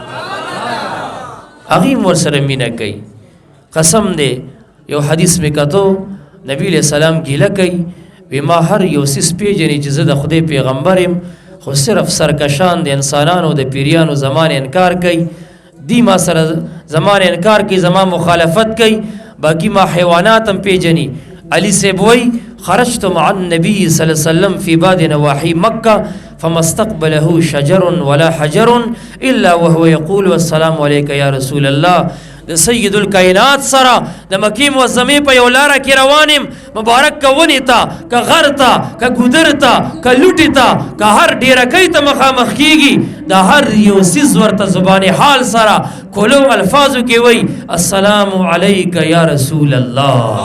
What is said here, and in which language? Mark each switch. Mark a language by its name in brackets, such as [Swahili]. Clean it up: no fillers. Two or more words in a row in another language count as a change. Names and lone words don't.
[Pashto] هغې هم ورسره مینه کوي قسم دی یو حدیث مې کتو نبی علیه السلام ګیله کوي وی ما هر یو څیز پیژني چې زه د خدای پیغمبر یم خو صرف سرکشان د انسانانو د پیریانو زمان انکار کوي دی ما سره زمان انکار کوي زما مخالفت کوي باقی ما حیوانات هم پیژني علی صاحب وی خرجت [Arabic] مع النبي صلی الله علیه وسلم فی بعض نواحی مکه فما استقبله شجر ولا حجر الا وهو يقول السلام عليك يا رسول الله [Pashto] د د سید الکائنات سره د مکی معظمې په یو لاره کې روان یم مبارک که ونې ته که غر ته که ګودر ته که لوټې ته که هر ډیرکۍ ته مخامخ کېږي د هر یو څیز ورته زبان حال سره کولو الفاظو کې وایي [Arabic] السلام علیک یا رسول الله